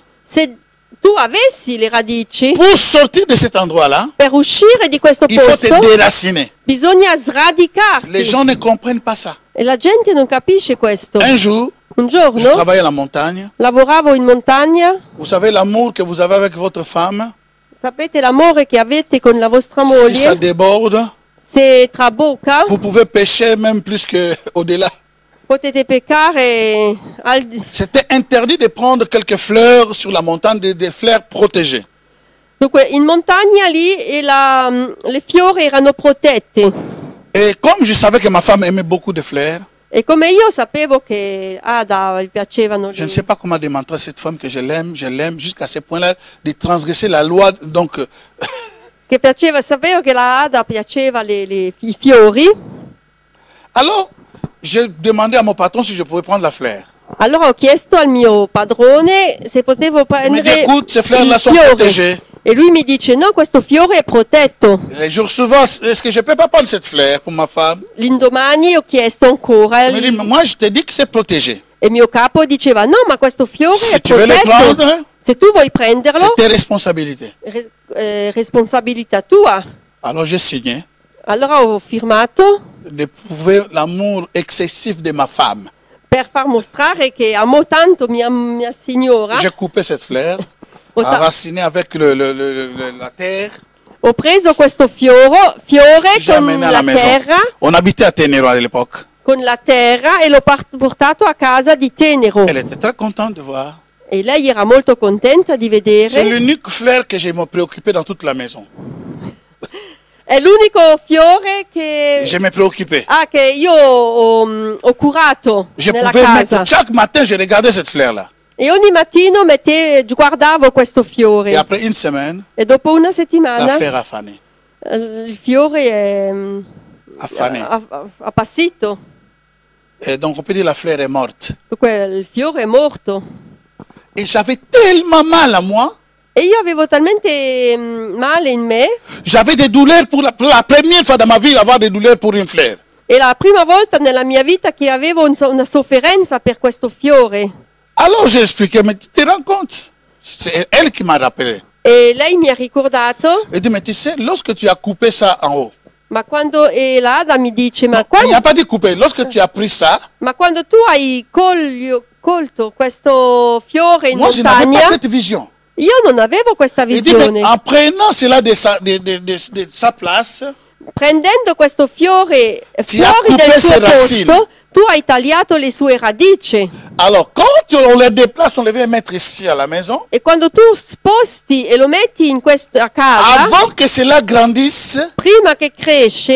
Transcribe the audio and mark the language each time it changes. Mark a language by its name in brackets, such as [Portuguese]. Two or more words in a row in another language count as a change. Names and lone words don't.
[Italian] Se tu avessi le radici, [French] pour sortir de cet endroit-là, [Italian] per uscire di questo [French] il faut te [Italian] posto [French] déraciner. [Italian] bisogna [French] Les [Italian] sradicarti. [French] gens ne comprennent pas ça. [Italian] E la gente non capisce questo. [French] Un jour, [Italian] Un [French] je [Italian] giorno [French] travaillais à la montagne. [Italian] lavoravo in montagna, [French] Vous savez l'amour que vous avez avec votre femme, [Italian] sapete l'amore che avete con la vostra [French] si ça [Italian] moglie, [French] déborde, [Italian] se trabocca [French] vous pouvez pécher même plus qu'au-delà. [Italian] potete peccare [French] C'était interdit de prendre quelques fleurs sur la montagne, des fleurs protégées. [Italian] Dunque, in montagna lì le fiori erano protette [French] Et comme je savais que ma femme aimait beaucoup de fleurs, [Italian] e come io sapevo che Ada gli piacevano [French] je ne sais pas comment démontrer à cette femme que je l'aime, jusqu'à ce point-là, de transgresser la loi. Donc, [Italian] sapevo che la Ada piaceva i fiori. [French] alors, j'ai demandé à mon patron si je pouvais prendre la fleur. [Italian] Allora ho chiesto al mio padrone se potevo [French] Il me dit, [Italian] prendere [French] écoute, ces fleurs-là [Italian] il [French] sont [Italian] fiore. [French] protégées. [Italian] E lui mi dice, no, questo fiore è protetto. [French] Les jours suivants, est-ce que je ne peux pas prendre cette fleur pour ma femme? [Italian] L'indomani ho chiesto ancora [French] Il me dit, moi je te dis que c'est protégé. [Italian] e il mio capo diceva, no, ma questo fiore [French] Si [Italian] è [French] tu veux le [Italian] protetto. [French] prendre, [Italian] Se tu vuoi prenderlo, [French] c'est tes responsabilités. [Italian] responsabilità tua. [French] Alors j'ai signé [Italian] Allora ho firmato [French] de prouver l'amour excessif de ma femme. [Italian] per far mostrare che amo tanto mia signora. [French] J'ai coupé cette fleur, [Italian] Ho, ta- [French] enraciné avec la terre, [Italian] ho preso questo fiore [French] j'ai [Italian] con [French] amené à [Italian] la [French] la maison. [Italian] terra, [French] On habitait à Ténérou à l'époque. [Italian] con la terra e l'ho portato a casa di Tenero. [French] Elle était très contente de voir. [Italian] E lei era molto contenta di [French] C'est [Italian] vedere. [French] l'unique fleur que je me préoccupais dans toute la maison. [Italian] È l'unico fiore che, [French] Je me préoccupais. [Italian] che io ho curato [French] Je [Italian] nella [French] pouvais [Italian] casa. [French] mettre, chaque matin, je regardais cette fleur-là. [Italian] E ogni mattino guardavo questo [French] Et [Italian] fiore. [French] après une semaine, [Italian] E dopo una [French] la [Italian] settimana [French] fleur a fané. [Italian] il fiore è [French] A fané. [Italian] appassito. [French] Et donc on peut dire la fleur est morte. [Italian] Dunque, il fiore è morto. [French] Et j'avais tellement mal à moi. [Italian] E io avevo talmente male in me. [French] J'avais des douleurs pour la première fois dans ma vie, avoir des douleurs pour une fleur. [Italian] È la prima volta nella mia vita che avevo una sofferenza per questo fiore. [French] Alors j'ai expliqué, mais tu te rends compte? C'est elle qui m'a rappelé. [Italian] E lei mi ha ricordato, [French] Elle dit, mais tu sais, lorsque tu as coupé ça en haut, [Italian] ma quando l'Ada mi dice, [French] non, il n'y a pas dit couper, lorsque tu as pris ça, [Italian] ma quando tu hai colto questo fiore in [French] moi je n'avais [Italian] montagna, [French] pas cette vision. [Italian] io non avevo questa [French] Il dit, mais [Italian] visione. [French] en prenant cela de sa place, [Italian] Prendendo questo fiore Ti ha fuori del [French] coupé [Italian] suo [French] ses racines. [Italian] posto, tu hai tagliato le sue radici. [French] alors quand on les déplace, on les vient mettre ici à la maison, [Italian] E quando tu sposti e lo metti in questa casa, [French] avant que cela grandisse, [Italian] prima che cresce,